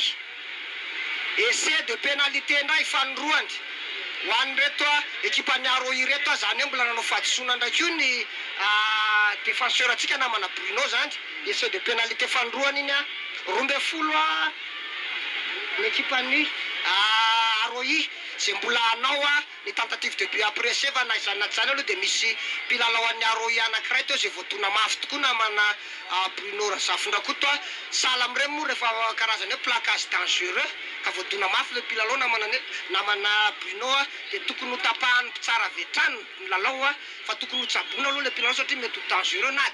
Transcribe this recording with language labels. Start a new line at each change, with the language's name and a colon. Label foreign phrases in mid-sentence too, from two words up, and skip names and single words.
Malagasy: ndray fanoroany ho an'ny reto équipe-ny Aroi reto zany mbola nanao fahadisoana ndraiky io ny défenseur atsika namana Bruno zany
French: essai de pénalité
Malagasy: fanoroany iny 12 ny équipe-ny Aroi zay mbola anao ny
French: tentative de but
Malagasy: après save na izany na tsy zany aloha de misy mpilalao an'ny Aroi anankiray teo zay voatona mafy tokoa namana Bruno Razafondra koa sala am'ireny moa rehefa karazany hoe
French: placage dangereux
Malagasy: ka voatona mafy le mpilalao namana Bruno de tokony ho tapahany tsara vetrany ny lalao fa tokony ho tsabona aloha le mpilalao satria mety ho dangereux na